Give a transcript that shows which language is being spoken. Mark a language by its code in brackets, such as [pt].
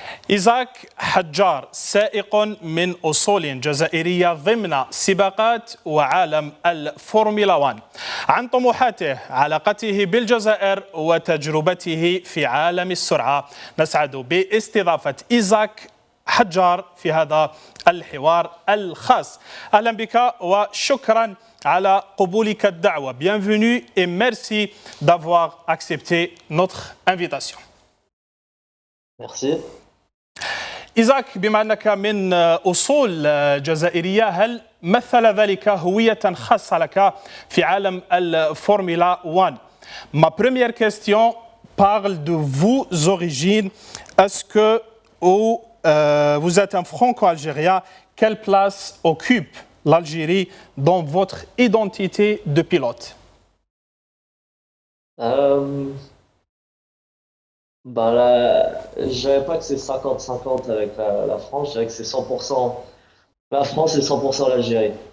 [ar] إيزاك حجار سائق من أصول جزائرية ضمن سباقات وعالم الفورمولا 1 عن طموحاته علاقته بالجزائر وتجربته في عالم السرعة. نسعد باستضافة إيزاك حجار في هذا الحوار الخاص. أهلا بك وشكرا على قبولك الدعوة. [fr] Bienvenue et merci d'avoir accepté notre invitation. Merci. [ar] إيزاك، بما أنك من أصول جزائرية، هل مثل ذلك هوية خاصة لك في عالم الفورمولا 1؟ Ma première question parle de vos origines. [fr] Est-ce que vous êtes un franco-algérien? Quelle place occupe l'Algérie dans votre identité de pilote? Je dirais pas que c'est 50-50 avec la France, je dirais que c'est 100% la France et 100% l'Algérie.